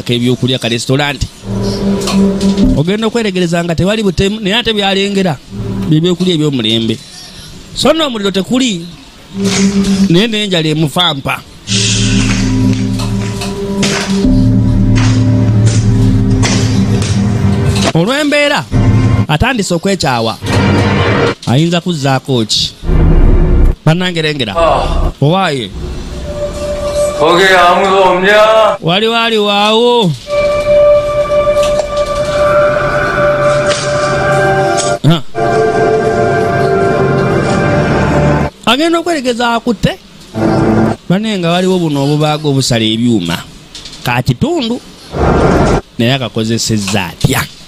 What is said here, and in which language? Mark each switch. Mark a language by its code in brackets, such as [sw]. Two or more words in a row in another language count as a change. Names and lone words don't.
[lg] ak'ebyokulya ka restaurant ogenda okwetegereza nga tewali butemu naye ate byalengera byebyokulya ebyomulembe so n'omuliro tekuli naye n'enjala emufampa olw'embeera atandise okwekyawa ayinza kuzzaako ki bannangerengera owaaye [ko] 거기 아무도 없냐? [lg] wali waawo agenda okweregeza akutte bane nga waliwo buno obubaaga obusala ebyuma ka kitundu naye akakozesezza atya